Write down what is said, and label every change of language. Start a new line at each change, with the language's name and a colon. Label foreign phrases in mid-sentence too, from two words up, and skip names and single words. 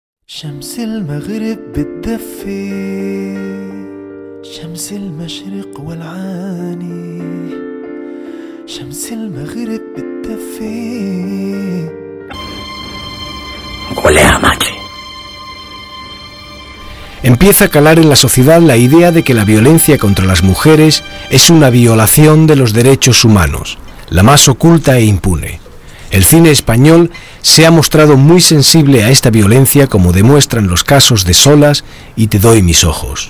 Arabic: شمس المغرب بتدفي شمس المشرق والعاني شمس المغرب بتدفي.
Spanish: Huele a madre. Empieza a calar en la sociedad la idea de que la violencia contra las mujeres es una violación de los derechos humanos, la más oculta e impune. El cine español se ha mostrado muy sensible a esta violencia, como demuestran los casos de Solas y Te doy mis ojos.